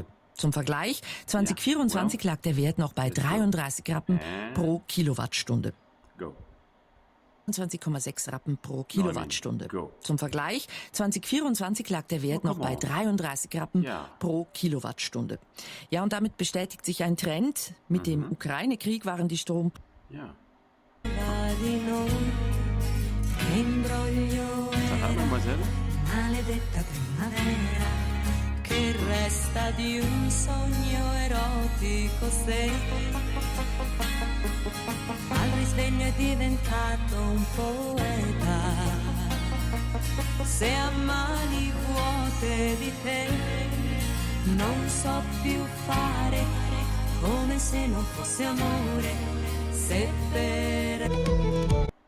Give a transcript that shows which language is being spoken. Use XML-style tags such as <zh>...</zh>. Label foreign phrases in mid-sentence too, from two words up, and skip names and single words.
<de>Zum Vergleich, 2024 lag der Wert noch bei 33 Rappen pro Kilowattstunde. 20,6 Rappen pro Kilowattstunde. Zum Vergleich, 2024 lag der Wert noch bei 33 Rappen pro Kilowattstunde. Ja, und damit bestätigt sich ein Trend. Mit dem Ukraine-Krieg waren die Strom... Ja.</de> <it>Maledetta primavera che resta di un sogno erotico se al risveglio è diventato un poeta, se a mani vuote di te non so più fare come se non fosse amore, se per...</it>